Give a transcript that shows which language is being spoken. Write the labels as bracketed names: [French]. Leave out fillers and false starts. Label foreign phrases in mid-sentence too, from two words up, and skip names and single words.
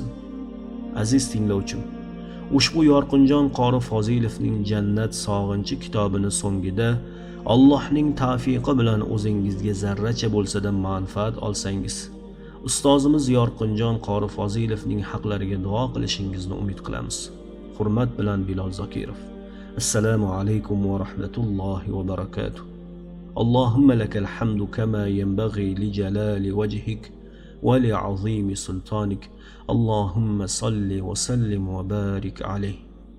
[Uzbek] Aziz tinglovchim, ushbu Yorqinjon qori Fozilovning Jannat sog'inchi kitobini so'ngida Allohning tavfiqi bilan o'zingizga zarracha bo'lsa-da manfaat olsangiz, ustozimiz Yorqinjon qori Fozilovning haqlariga duo qilishingizni umid qilamiz. Hurmat bilan [Arabic] Bilol Zokirov. السلام عليكم ورحمة الله وبركاته. اللهم لك الحمد كما ينبغي لجلال وجهك ولعظيم سلطانك. اللهم صل وسلم وبارك عليه.